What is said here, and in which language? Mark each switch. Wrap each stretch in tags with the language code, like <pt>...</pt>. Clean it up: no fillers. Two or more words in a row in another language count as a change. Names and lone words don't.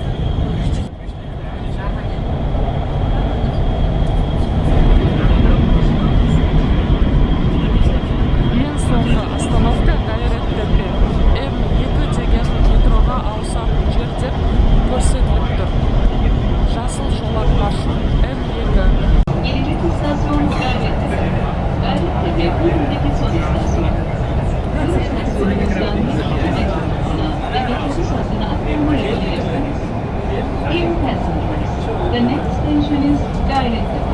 <kk>Ең соңғы остановка Гайрет-Тепе. М2 деген метроға ауысатын жер деп көрсетіліп тұр. Жасыл жолақ маршрут М2.</kk> <tr>Gelecek istasyon Gayrettepe. Gayrettepe Burnu'daki son istasyon. Bu istasyonumuzdan metrosuna ve metrobüs hattına aktarma yolu yapıyoruz.</tr> <en>Dear passengers, the next station is Gayrettepe.</en>